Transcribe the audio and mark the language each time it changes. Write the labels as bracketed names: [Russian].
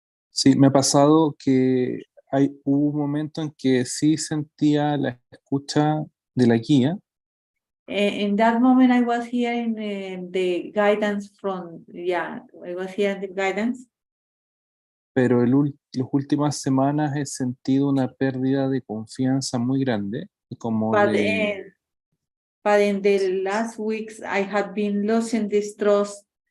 [Spanish] Sí, me ha pasado que hubo un momento en que sí sentía la escucha de la guía, [English] In that moment, I was hearing the guidance I was hearing the guidance. [Spanish] pero las últimas semanas he sentido una pérdida de confianza muy grande y como [English] But in the last weeks, I had been losing this trust.